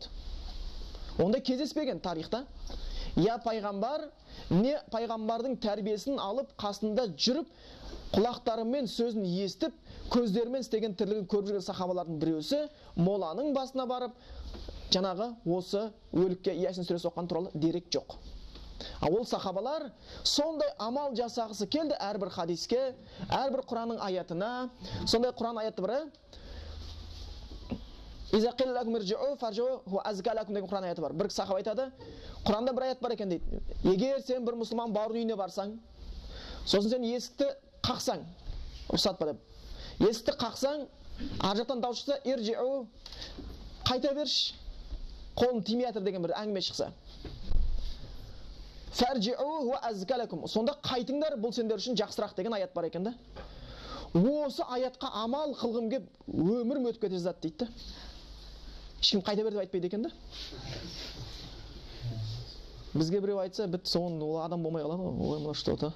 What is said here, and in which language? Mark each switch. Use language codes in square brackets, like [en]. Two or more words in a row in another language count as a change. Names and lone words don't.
[kk] Онда кездеспеген тарихта. Я пайғамбар, не пайғамбардың тәрбиесін алып, қасында жүріп, құлақтарымен сөзін естіп, көздерімен істеген тірлігін көріп жүрген сахабалардың біреусі моланың басына барып, жаңағы осы өлікке Ясин сүресі оққан туралы дерек жоқ. Ол сахабалар сондай амал жасағысы келді әрбір хадиске, әрбір Құранның аятына. Сондай Құран аяты бірі [ar] إذا قيل لكم ارجعوا فارجعوا هو أزكى لكم [kk] деген Құран аяты бар. Бір сахаба айтады, Құранда бір аят бар екен дейді. Егер сен бір мұсылман бауырының үйіне барсаң, сосын сен есікті қақсаң, рұқсат па деп. Есікті қақсаң, ар жақтан дауыс шықса, иржиу, қайта берші, қолың тимей жатыр деген бір әңгіме шықса. [ar] فارجعوا هو أزكى لكم. [kk] Сонда қайтыңдар, бұл сендер үшін жақсырақ деген аят бар екен да. Осы аятқа амал қылғым кеп өмірім өтіп кете зат дейді. Ешкім қайта бер деп айтпайды екен да. Бізге біреу айтса, бітті, соң ол адам болмай қалады. Ой, мына что-то.